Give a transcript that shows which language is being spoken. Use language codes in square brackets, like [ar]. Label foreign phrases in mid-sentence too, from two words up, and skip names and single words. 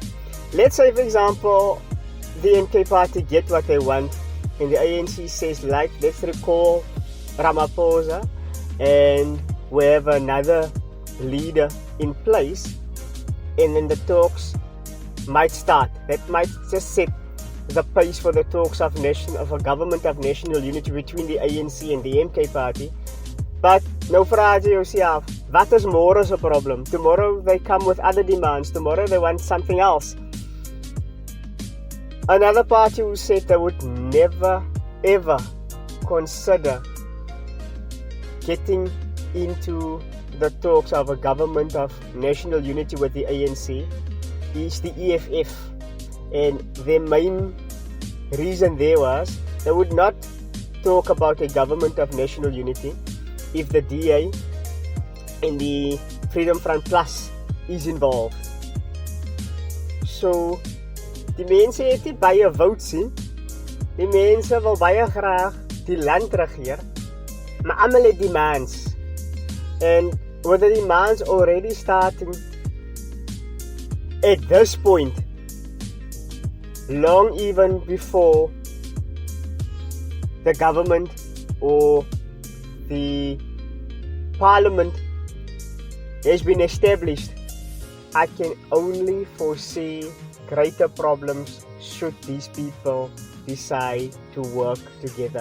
[en] Let's say, for example, the MK party get what they want and the ANC says, let's recall Ramaphosa and we have another leader in place, and then the talks might start. That might just set the pace for the talks of a government of national unity between the ANC and the MK party. [af] But nou vra jy jouself, [en] What is tomorrow's a problem? Tomorrow they come with other demands. Tomorrow they want something else. Another party who said they would never ever consider getting into the talks of a government of national unity with the ANC is the EFF. And their main reason there was they would not talk about a government of national unity if the DA and the Freedom Front Plus is involved. [af] So die mense het nie baie votes nie. Die mense wil baie graag die land regeer, maar almal het demands. [en] And with the demands already starting at this point, long even before the government or the parliament has been established, I can only foresee greater problems should these people decide to work together.